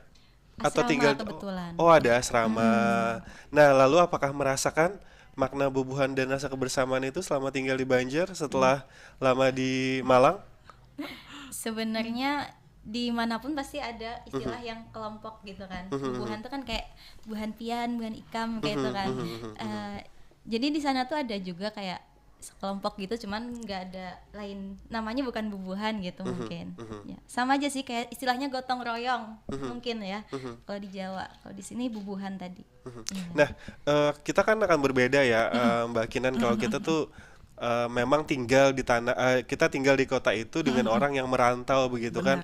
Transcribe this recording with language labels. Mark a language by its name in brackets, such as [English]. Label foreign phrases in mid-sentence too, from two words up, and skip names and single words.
[Indonesian] Atau Asrama tinggal kebetulan. Oh, ada asrama. Nah, lalu apakah merasakan makna bubuhan dan rasa kebersamaan itu selama tinggal di Banjar setelah lama di Malang? Sebenarnya dimanapun pasti ada istilah yang kelompok gitu kan. [Banjar] Bubuhan tuh kan kayak buhan pian, buhan ikam kayak itu kan. [Indonesian] Jadi di sana tuh ada juga kayak sekelompok gitu, cuman nggak ada lain, namanya bukan bubuhan gitu mungkin. Ya, sama aja sih kayak istilahnya gotong royong mungkin ya. Kalau di Jawa, kalau di sini bubuhan tadi. Iya. Nah, kita kan akan berbeda ya, Mbak Kinan, kalau kita tuh memang tinggal di kita tinggal di kota itu dengan orang yang merantau begitu kan,